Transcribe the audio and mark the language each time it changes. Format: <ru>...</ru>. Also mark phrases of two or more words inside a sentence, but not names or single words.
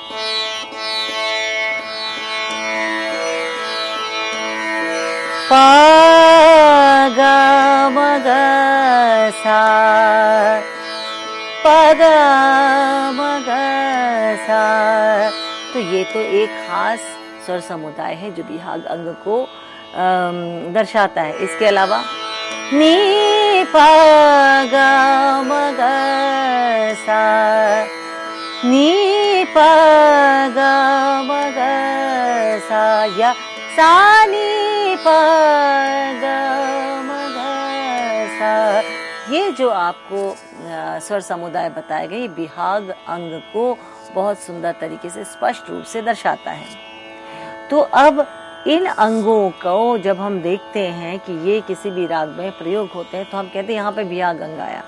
<hi>पा गा म ग सा, पा गा म ग सा। तो ये तो एक खास स्वर समुदाय है जो बिहाग अंग को दर्शाता है। इसके अलावा नी पा गा म ग सा, नी पा गा म ग सा, या सा नी पा गा म ग सा। ये जो आपको स्वर समुदाय बताए गए बिहाग अंग को बहुत सुंदर तरीके से स्पष्ट रूप से दर्शाता है। तो अब इन अंगों को जब हम देखते हैं कि ये किसी भी राग में प्रयोग होते हैं तो हम कहते हैं यहाँ पे बिहाग अंग आया।</hi>